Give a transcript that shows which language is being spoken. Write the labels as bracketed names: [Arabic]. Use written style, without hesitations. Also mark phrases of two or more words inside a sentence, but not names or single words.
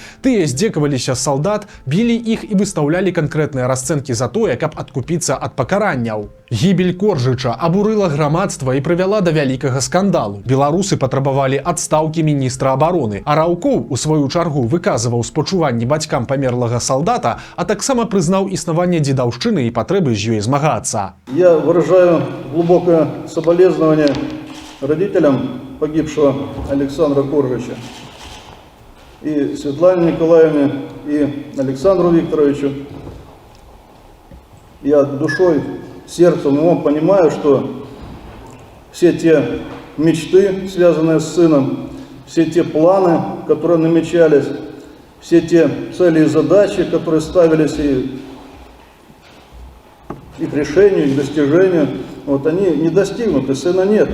[Belarusian] Тыя здзекаваліся з салдат, білі іх і выстаўлялі канкрэтныя расцэнкі за тое, каб адкупіцца ад пакаранняў. Гібель Коржыча абурыла грамадства і прывяла да вялікага скандалу. Беларусы патрабавалі адстаўкі міністра абароны, а Раўкоў, у сваю чаргу, выказываў спачуванні бацькам памерлага солдата, а таксама прызнаў існаванне дзедаўшчыны і патрэбы з ёй змагацца. [Russian] Я выражаю глубокое соболезнование родителям погибшего Александра Коржича, и Светлане Николаевне, и Александру Викторовичу. Я душой, сердцем, умом понимаю, что все те мечты, связанные с сыном, все те планы, которые намечались, все те цели и задачи, которые ставились и к решению, и к достижению, вот они не достигнуты, сына нет.